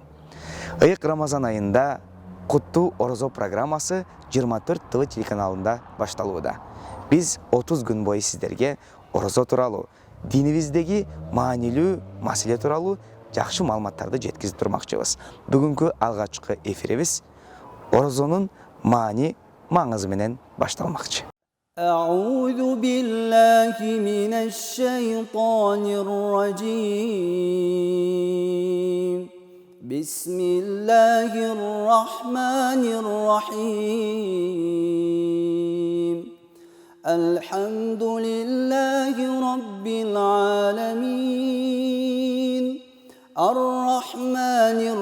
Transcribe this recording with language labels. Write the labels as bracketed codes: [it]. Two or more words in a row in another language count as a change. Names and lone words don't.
[ky] Ыйык Рамазан айында Куттуу Орозо программасы 24 ТВ телеканалында башталууда. Биз 30 күн бою сиздерге орозо тууралуу, динибиздеги маанилүү маселе тууралуу жакшы маалыматтарды жеткизип турмакчыбыз. Бүгүнкү алгачкы эфирибиз орозонун маани маңызы менен башталмакчы. [ar] أعوذ بالله من الشيطان الرجيم بسم الله الرحمن الرحيم الحمد لله رب العالمين الرحمن